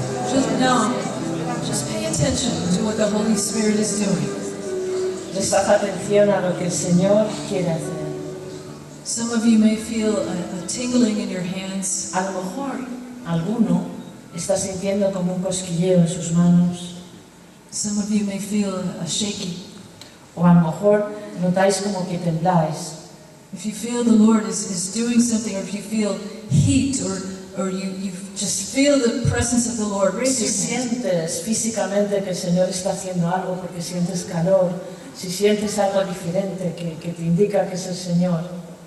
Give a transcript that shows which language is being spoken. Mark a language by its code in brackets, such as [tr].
[en] Just now, just pay attention to what the Holy Spirit is doing. [es] Prestad atención a lo que el Señor quiere hacer. [en] Some of you may feel a tingling in your hands. [es] A lo mejor alguno está sintiendo como un cosquilleo en sus manos. [en] Some of you may feel a shaking. [es] O a lo mejor notáis como que tembláis. [en] If you feel the Lord is doing something, or if you feel heat, or you just feel the presence of the Lord, raise [es] Si [en] your hand. [es] sientes físicamente que el Señor está haciendo algo porque sientes calor, si sientes algo diferente que te indica que es el Señor,